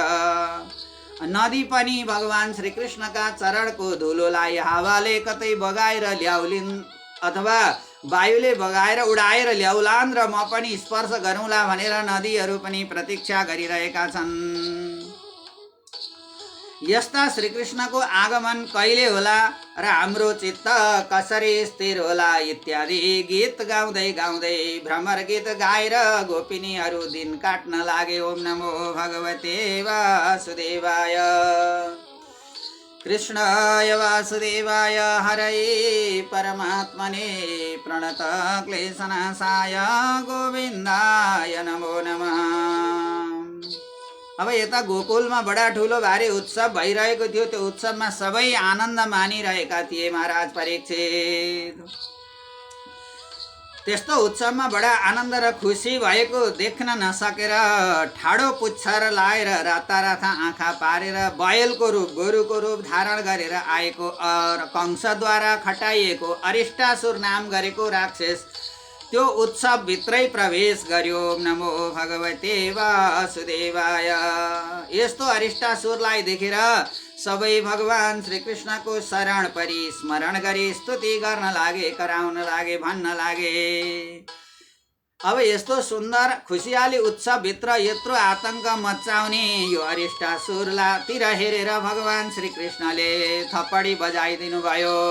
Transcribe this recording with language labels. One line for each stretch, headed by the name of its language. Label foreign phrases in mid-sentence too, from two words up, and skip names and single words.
Nepali: नदी पनि भगवान श्रीकृष्णका चरणको धुलोलाई हावाले कतै बगाएर ल्याउलिन् अथवा वायुले बगाएर उडाएर ल्याउलान् र म पनि स्पर्श गरौँला भनेर नदीहरू पनि प्रतीक्षा गरिरहेका छन्। यस्ता श्रीकृष्णको आगमन कहिले होला र हाम्रो चित्त कसरी स्थिर होला इत्यादि गीत गाउँदै गाउँदै भ्रमर गीत गाएर गोपिनीहरू दिन काट्न लागे।
Sanskrit: ओम नमो भगवते वासुदेवाय, कृष्णाय वासुदेवाय, हरये परमात्मने प्रणत क्लेशनाशाय गोविन्दाय नमो नमः।
Nepali: अब यता गोकुलमा बडा ठुलो भारी उत्सव भइरहेको थियो। त्यो उत्सवमा सबै आनन्द मानिरहेका थिए महाराज परीक्षित। त्यस्तो उत्सवमा बडा आनन्द र खुसी भएको देख्न नसकेर ठाडो पुच्छर लाएर राताराता आँखा पारेर बैलको रूप गोरुको रूप धारण गरेर आएको कंसद्वारा खटाइएको अरिष्टासुर नाम गरेको राक्षस त्यो उत्सव भित्रै प्रवेश गर्यो।
Sanskrit: ओम नमो भगवते वासुदेवाय।
Nepali: यस्तो अरिष्टासुरलाई देखेर सबै भगवान श्रीकृष्णको शरण परि स्मरण गरी स्तुति गर्न लागे, कराउन लागे, भन्न लागे। अब यस्तो सुन्दर खुसियाली उत्सव भित्र यत्रो आतंक मचाउने यो अरिष्टासुरतिर हेरेर भगवान श्रीकृष्णले थप्पडी बजाइदिनु भयो।